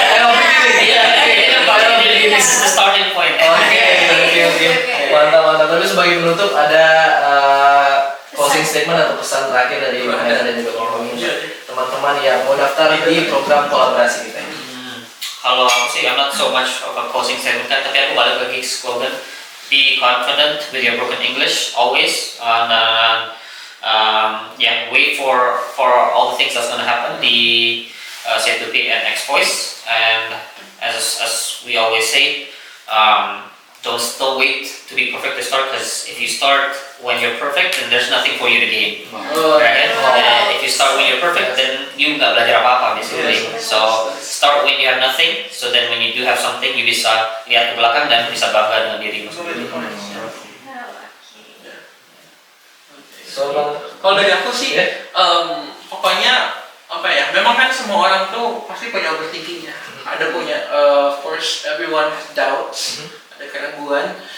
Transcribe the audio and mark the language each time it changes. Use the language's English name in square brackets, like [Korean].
[English] This is the starting point. [Indonesian] Oke. Mantap. Tapi sebagai penutup ada closing statement atau pesan terakhir dari Bang Haidar dan juga Bang Romi untuk teman-teman yang mau daftar di program kolaborasi kita ini? Kalau aku sih, [English] I'm not so much of a closing statement [Indonesian] kan, tapi aku balik lagi ke slogan, [English] be confident with your broken English always, and wait for all the things that's gonna happen di Say2P and X Voice, and as we always say, don't wait to be perfect to start, because if you start when you're perfect, then there's nothing for you to gain. Right? If you start when you're perfect, then you [Indonesian] nggak belajar apa-apa [English] basically. So start when you have nothing, so then when you do have something, you [Indonesian] bisa lihat ke belakang dan bisa bangga dengan dirimu sendiri. Kalau dari aku sih, pokoknya memang kan semua orang tuh pasti punya overthinkingnya. Ada punya, [English] of course everyone has doubts, [Indonesian] ada keraguan.